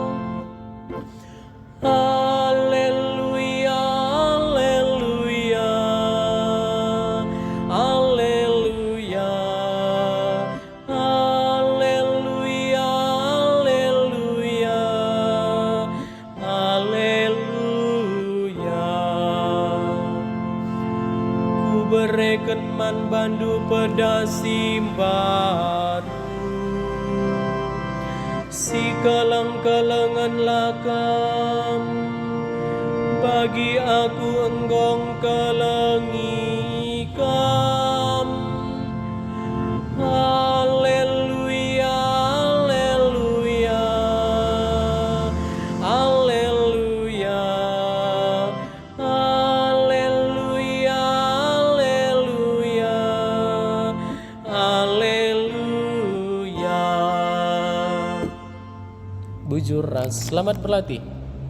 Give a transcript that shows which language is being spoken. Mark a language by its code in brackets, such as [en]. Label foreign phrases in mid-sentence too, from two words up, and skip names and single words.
[btx] Haleluya, haleluya, haleluya, haleluya, haleluya, haleluya. bereken man bandu pedasim baru. Si kalang-kalangan lakam, bagi aku enggong kalangikam. Haleluya, haleluya, haleluya, haleluya, haleluya, haleluya. Bujur ras, [id] selamat berlatih.